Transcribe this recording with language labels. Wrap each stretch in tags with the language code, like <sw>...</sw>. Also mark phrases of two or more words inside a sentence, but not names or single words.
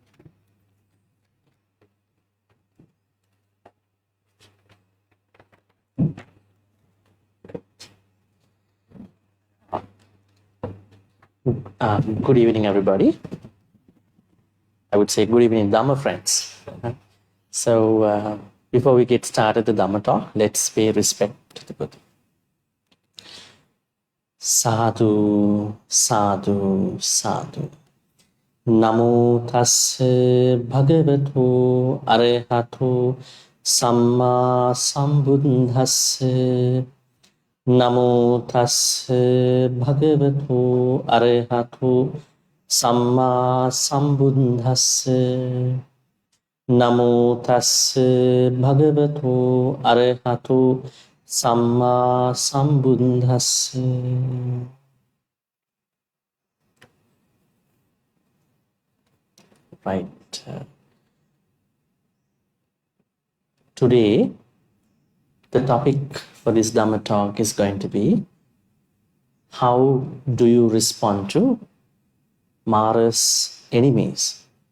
<en>Good evening, everybody. I would say good evening, Dhamma friends. So, before we get started the Dhamma talk, let's pay respect to the Buddha.</en> <pi>Sadhu, sadhu, sadhu. Namo tassa bhagavato arahato samma sambuddhassa. Namo tassa bhagavato arahato samma sambuddhassa. Namo tassa bhagavato arahato samma sambuddhassa.</pi> <en>Right. Today, the topic for this Dhamma talk is going to be, how do you respond to Mara's enemies?</en>